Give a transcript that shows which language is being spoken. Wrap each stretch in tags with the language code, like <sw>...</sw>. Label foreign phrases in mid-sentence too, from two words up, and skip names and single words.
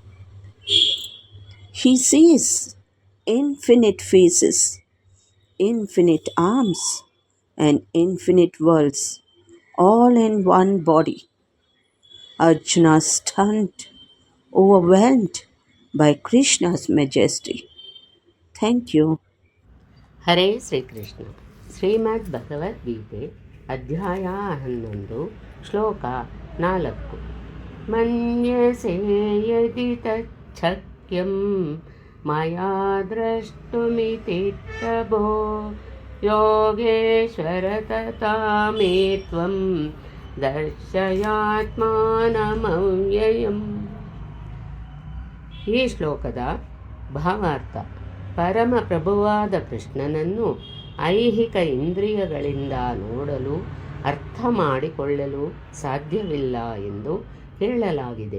<en>He sees infinite faces, infinite arms, and infinite worlds all in one body. Arjuna stunned, overwhelmed by Krishna's majesty. Thank you.</en> <kn>ಹರೇ ಶ್ರೀಕೃಷ್ಣ. ಶ್ರೀಮದ್ ಭಗವದ್ಗೀತೆ ಅಧ್ಯಾಯ 11 ಶ್ಲೋಕ 4.</kn> <sa>ಮನ್ಯಸೇ ಯದಿ ತಚ್ಛಕ್ಯಂ ಮಯಾ ದ್ರಷ್ಟುಮಿತಿ ಪ್ರಭೋ ಯೋಗೇಶ್ವರ ತಥಾ ಮೇ ತ್ವಂ ದರ್ಶಯಾತ್ಮಾನಮವ್ಯಯಂ.</sa> <kn>ಈ ಶ್ಲೋಕದ ಭಾವಾರ್ಥ: ಪರಮ ಪ್ರಭುವಾದ ಕೃಷ್ಣನನ್ನು ಐಹಿಕ ಇಂದ್ರಿಯಗಳಿಂದ ನೋಡಲು ಅರ್ಥ ಮಾಡಿಕೊಳ್ಳಲು ಸಾಧ್ಯವಿಲ್ಲ ಎಂದು ಹೇಳಲಾಗಿದೆ.</kn>